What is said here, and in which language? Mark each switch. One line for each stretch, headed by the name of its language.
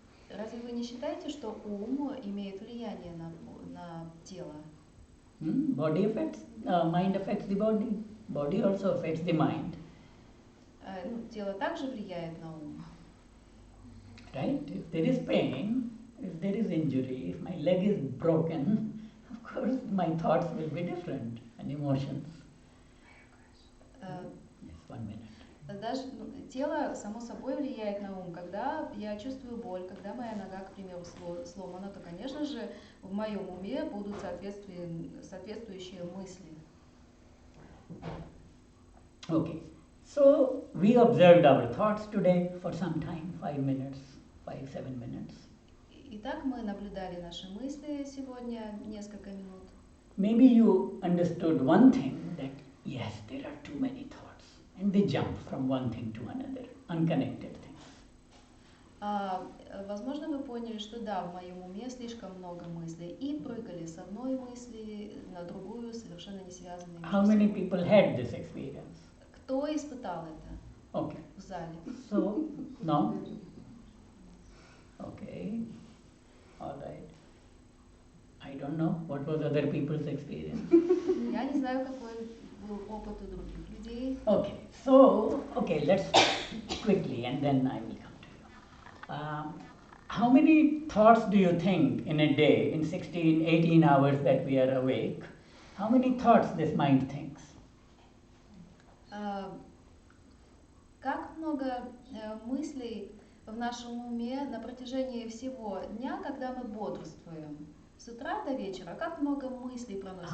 Russian: Разве вы не считаете, что ум имеет влияние на тело?
English: Body affects, mind affects the body. Body also affects the mind.
Russian: Тело также влияет на ум.
English: Right? If there is pain, if there is injury, if my leg is broken, of course my thoughts will be different and emotions. Yes, 1 minute.
Russian: Даже тело само собой влияет на ум. Когда я чувствую боль, когда моя нога, к примеру, сломана, то, конечно же, в моем уме будут соответствующие мысли.
English: Okay. So we observed our thoughts today for some time, 5 minutes, 5-7 minutes.
Russian: Итак, мы наблюдали наши мысли сегодня несколько минут.
English: Maybe you understood one thing, that yes, there are too many thoughts, and they jump from one thing to another, unconnected things.
Russian: Возможно, вы поняли, что да, в моем уме слишком много мыслей, и прыгали с одной мысли на другую, совершенно не связанные между
English: How many
Russian: собой.
English: people had this experience?
Russian: Кто испытал это
English: Okay,
Russian: в зале?
English: so, no? Okay, all right. I don't know what was other people's experience.
Russian: Я не знаю, какой был опыт у других людей.
English: Okay, so, okay, let's quickly and then I will come to you. How many thoughts do you think in a day, in 16, 18 hours that we are awake, how many thoughts this mind thinks?
Russian: Как много мыслей в нашем уме на протяжении всего дня, когда мы бодрствуем? С утра до вечера, как много мыслей проносится